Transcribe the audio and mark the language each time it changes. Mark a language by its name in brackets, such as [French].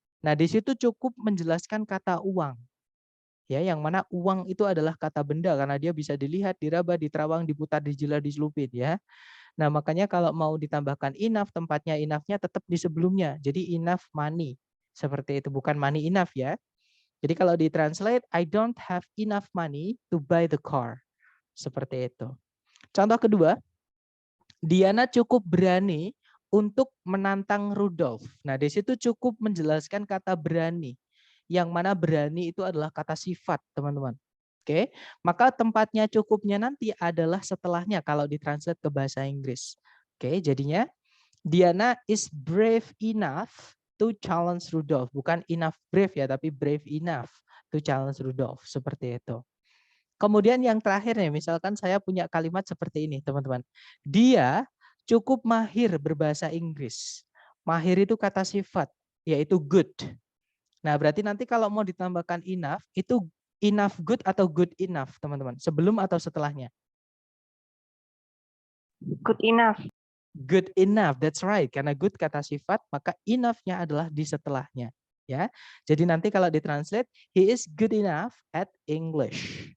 [Indonesian] Nah, di situ cukup menjelaskan kata uang. Ya, yang mana uang itu adalah kata benda karena dia bisa dilihat, diraba, diterawang, diputar, dijilat, diselupin ya. Nah, makanya kalau mau ditambahkan enough, tempatnya enough-nya tetap di sebelumnya. Jadi enough money. Seperti itu, bukan money enough ya. Jadi kalau ditranslate, [English] I don't have enough money to buy the car. [Indonesian] Seperti itu. Contoh kedua, Diana cukup berani untuk menantang Rudolf. Nah, di situ cukup menjelaskan kata berani. Yang mana berani itu adalah kata sifat, teman-teman. Oke, maka tempatnya cukupnya nanti adalah setelahnya kalau ditranslate ke bahasa Inggris. Oke, jadinya [English] Diana is brave enough to challenge Rudolf. [Indonesian] Bukan [English] enough brave [Indonesian] ya, tapi [English] brave enough to challenge Rudolf. [Indonesian] Seperti itu. Kemudian yang terakhir nih, misalkan saya punya kalimat seperti ini, teman-teman. Dia cukup mahir berbahasa Inggris. Mahir itu kata sifat, yaitu good. Nah, berarti nanti kalau mau ditambahkan enough, itu enough good atau good enough, teman-teman? Sebelum atau setelahnya? [English] Good enough. Good enough, that's right. [Indonesian] Karena good kata sifat, maka enough-nya adalah di setelahnya. Ya, jadi nanti kalau ditranslate, [English] he is good enough at English.